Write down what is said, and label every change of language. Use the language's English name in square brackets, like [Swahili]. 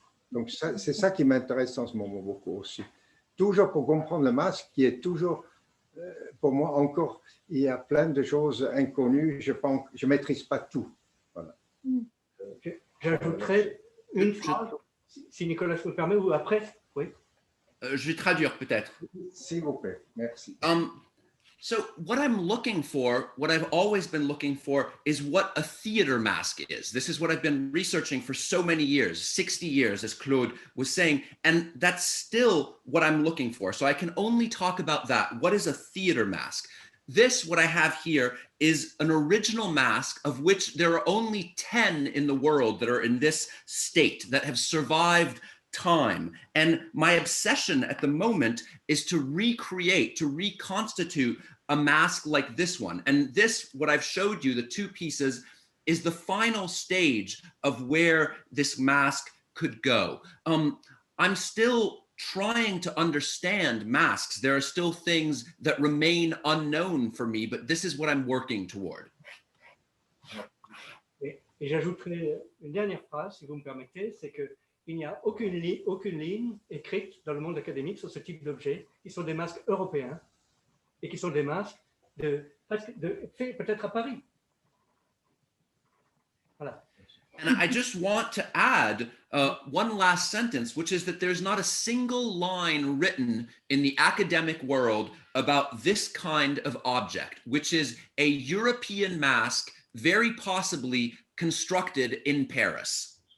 [French] Donc, c'est ça qui m'intéresse en ce moment beaucoup aussi. Toujours pour comprendre le masque, qui est toujours, pour moi encore, il y a plein de choses inconnues. Je pense, je maîtrise pas tout. Voilà. J'ajouterais une phrase, si Nicolas me permet, ou après. Oui. Je vais traduire peut-être. S'il vous plaît, merci. [English] So what I'm looking for, what I've always been looking for, is what a theater mask is. This is what I've been researching for so many years, 60 years, as Claude was saying, and that's still what I'm looking for. So I can only talk about that. What is a theater mask? This, what I have here, is an original mask of which there are only 10 in the world that are in this state, that have survived time. And my obsession at the moment is to recreate, to reconstitute a mask like this one. And this, what I've showed you, the two pieces, is the final stage of where this mask could go. I'm still trying to understand masks. There are still things that remain unknown for me, but this is what I'm working toward. [French] Et j'ajouterai une dernière phrase, si vous me permettez, c'est que il n'y a aucune ligne écrite dans le monde académique sur ce type d'objet, qui sont des masques européens et qui sont des masques faits peut-être à Paris. Voilà. [English] And I just want to add one last sentence, which is that there's not a single line written in the academic world about this kind of object, which is a European mask, very possibly constructed in Paris.